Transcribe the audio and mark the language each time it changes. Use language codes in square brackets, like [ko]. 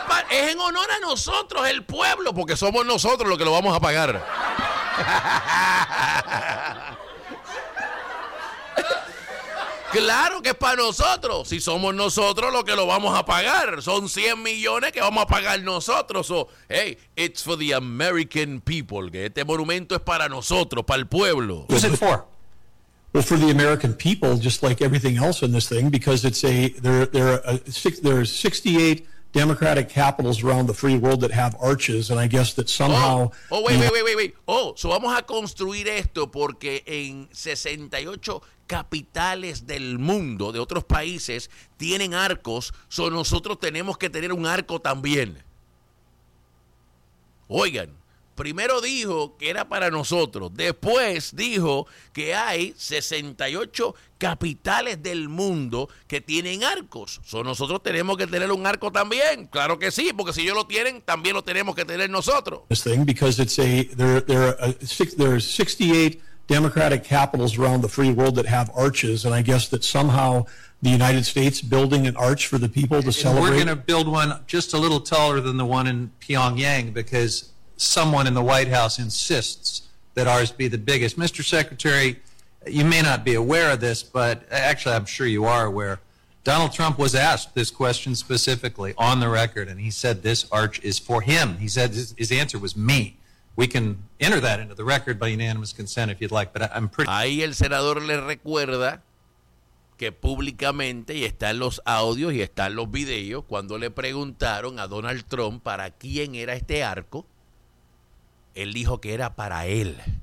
[es] Es en honor a nosotros, el pueblo, porque somos nosotros los que lo vamos a pagar. Claro que es para nosotros. Si somos nosotros los que lo vamos a pagar. Son 100 millones que vamos a pagar nosotros. [en] So, hey, it's for the American people. [es] Que este monumento es para nosotros, para el pueblo. [en] Who's it for? Well, for the American people, just like everything else in this thing, because it's a, there are 68 democratic capitals around the free world that have arches, and I guess that somehow... Wait. [es] Oh, so vamos a construir esto porque en 68... capitales del mundo, de otros países, tienen arcos, so nosotros tenemos que tener un arco también. Oigan, primero dijo que era para nosotros, después dijo que hay 68 capitales del mundo que tienen arcos, so nosotros tenemos que tener un arco también. Claro que sí, porque si ellos lo tienen, también lo tenemos que tener nosotros. [en] This thing, because it's a, there are 68 democratic capitals around the free world that have arches, and I guess that somehow the United States building an arch for the people to celebrate. We're going to build one just a little taller than the one in Pyongyang because someone in the White House insists that ours be the biggest. Mr. Secretary, you may not be aware of this, but actually I'm sure you are aware. Donald Trump was asked this question specifically on the record, and he said this arch is for him. He said his answer was me. We can enter that into the record by unanimous consent if you'd like, but I'm pretty... [es] Ahí el senador le recuerda que públicamente, y está en los audios y está en los videos, cuando le preguntaron a Donald Trump para quién era este arco, él dijo que era para él.